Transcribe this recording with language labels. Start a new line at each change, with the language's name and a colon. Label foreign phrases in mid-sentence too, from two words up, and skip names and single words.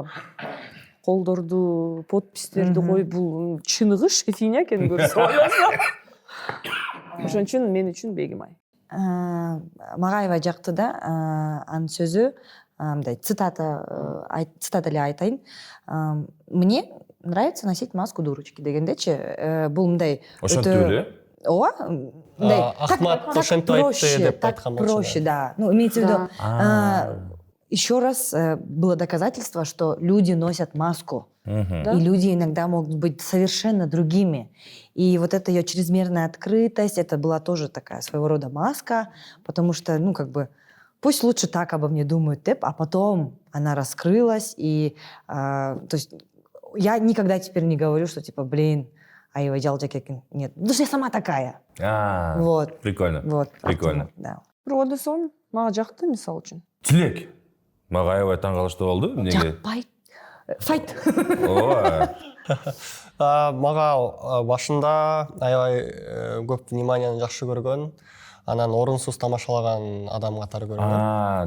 Kyrgyz: Колдорду, подпистерди коюп, бул чыныгы шефиня экен көрсө ойлосо. Ошон үчүн мен үчүн Бегимай. Мага аябай жакты да, анын сөзү мындай цитата эле айтайын.
Russian: Мне нравится носить маску дурочки
Kyrgyz: дегендечи, бул мындай Ошентип эле? ооба, мындай Ахмат ошентип айтты деп айткан болчу.
Russian: проще, да. Ну, имеется в виду, еще раз было доказательство, что люди носят маску. Да? И люди иногда могут быть совершенно другими. И вот эта ее чрезмерная открытость, это была тоже такая своего рода маска, потому что, ну, как бы, пусть лучше так обо мне думают, а потом она раскрылась. И, то есть, я никогда теперь не говорю, что, типа, блин,
Kyrgyz: аябай жалжакекин.
Russian: Нет, потому что я сама такая. Вот. Прикольно. Вот. Прикольно. Да.
Kyrgyz: Бирок одон соң мага жакты мисалы үчүн. Тилек. Мага аябай таң калыштуу болду. Эмнеге? Жакпайт. Файт. Ооба. Мага башында аябай көп вниманияны жакшы көргөн, анан орунсуз тамашалаган адам катары көргөн.